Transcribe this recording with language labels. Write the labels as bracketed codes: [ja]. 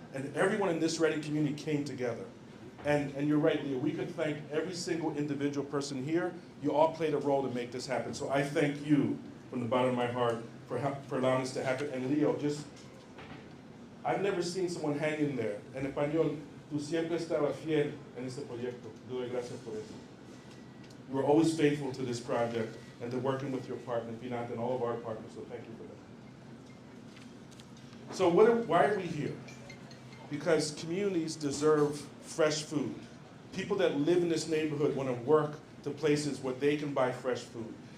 [en] And everyone in this Reading community came together. And you're right, Leo, we could thank every single individual person here. You all played a role to make this happen. So I thank you from the bottom of my heart for allowing this to happen. And Leo, I've never seen someone hang in there. [es] En español, tú siempre estabas fiel en este proyecto. Doy gracias por eso. [en] You were always faithful to this project and to working with your partner, Pinat, and all of our partners, so thank you for that. So why are we here? Because communities deserve fresh food. People that live in this neighborhood want to work to places where they can buy fresh food.